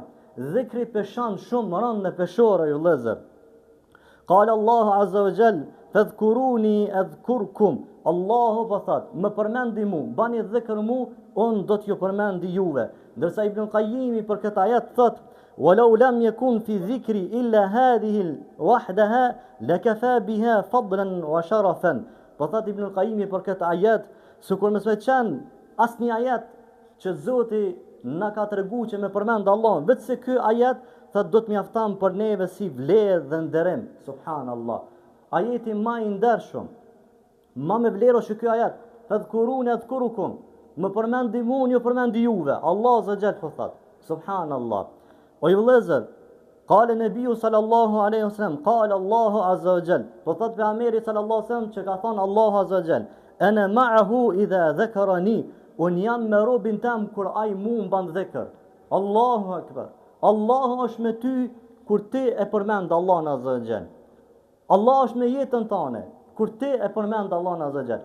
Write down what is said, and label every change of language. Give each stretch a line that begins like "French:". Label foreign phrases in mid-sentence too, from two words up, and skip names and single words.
Albanian: Dhikri peshan shumë rënd në peshore, ju vëllezër.
Arabic: قال الله عز وجل فاذكروني أذكركم.
Albanian: Allahu po thot, më përmendi mu, bani dhikr mu, unë do t'ju përmendi juve. Ndërsa Ibn Qayyimi për këtë ajet thot,
Arabic: ولو لم يكن في ذكري إلا هذه وحدها لكفى بها فضلا وشرفا.
Albanian: Thot Ibn Qayyimi për këtë ajet, sikur mos veçan asnjë ajet që Zoti na ka treguar që me përmend Allahun, vetë se ky ajet thot do të mjafton për neve si vlerë dhe nderim. Subhanallah. Ajeti më i ndershëm, më me vlerë është ky ajet.
Arabic: فاذكروني أذكركم.
Albanian: Më përmendi mua, ju përmendi juve. Allah
Arabic: عز وجل
Albanian: po thot. Subhanallah. O ju vëllezër,
Arabic: قال النبي صلى الله عليه وسلم قال الله عز وجل.
Albanian: Po thot pejgamberi
Arabic: صلى الله عليه وسلم
Albanian: që ka thënë Allahu
Arabic: عز وجل, أنا معه إذا ذكرني,
Albanian: un jam me robin tam kur ai mu mban dhikr.
Arabic: الله أكبر.
Albanian: Allahu është me ty kur ti e përmend Allahun
Arabic: عز وجل.
Albanian: Allah është me jetën tënde kur ti e përmend Allahun
Arabic: عز وجل.